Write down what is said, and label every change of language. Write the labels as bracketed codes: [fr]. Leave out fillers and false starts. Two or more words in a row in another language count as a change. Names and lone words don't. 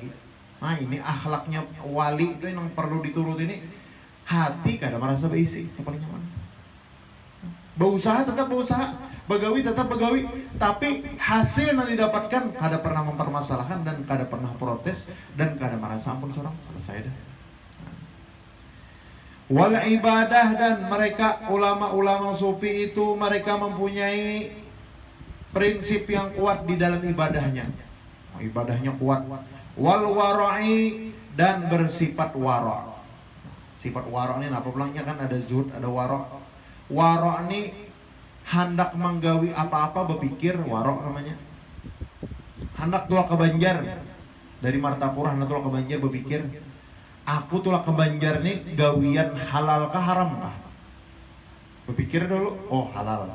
[id] Nah ini akhlaknya wali itu yang perlu diturut ini. [bjn] Hati kada merasa beisi, yang paling nyaman. Berusaha tetap berusaha, begawi tetap begawi, tapi hasil yang didapatkan kada pernah mempermasalahkan dan kada pernah protes dan kada merasa ampun seorang. Selesai dah. [ar] والعبادة, [id] dan mereka ulama-ulama sufi itu mereka mempunyai prinsip yang kuat di dalam ibadahnya. Ibadahnya kuat. [ar] والورع, [id] dan bersifat wara'. Sifat wara' ini apa bilangnya kan ada zuhud, ada wara'. [bjn] Wara' ini hendak menggawi apa-apa berpikir, wara' namanya. Hendak tulah ke Banjar dari Martapura, hendak tulah ke Banjar berpikir, aku tulah ke Banjar nih gawian halal kah haram kah? [id] Berpikir dulu, oh halal.